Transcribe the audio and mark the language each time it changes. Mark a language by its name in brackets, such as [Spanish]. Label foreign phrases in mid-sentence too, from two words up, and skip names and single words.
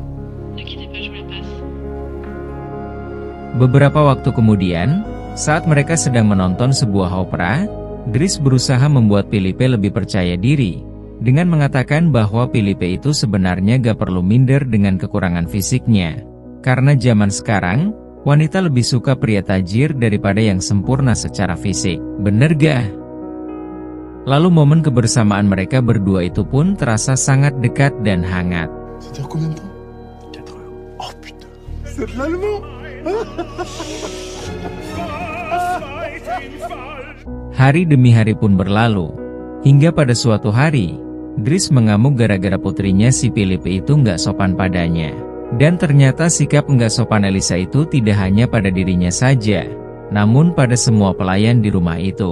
[Indonesian] Beberapa waktu kemudian, saat mereka sedang menonton sebuah opera, Dries berusaha membuat Felipe lebih percaya diri, dengan mengatakan bahwa Felipe itu sebenarnya gak perlu minder dengan kekurangan fisiknya. Karena zaman sekarang, wanita lebih suka pria tajir daripada yang sempurna secara fisik. Bener gak? Lalu momen kebersamaan mereka berdua itu pun terasa sangat dekat dan hangat. [French] Ça dure combien de temps? 4 heures. Oh putain, c'est de l'allemand. [Indonesian] Hari demi hari pun berlalu, hingga pada suatu hari, Dries mengamuk gara-gara putrinya si Felipe itu nggak sopan padanya. Dan ternyata sikap nggak sopan Elisa itu tidak hanya pada dirinya saja, namun pada semua pelayan di rumah itu.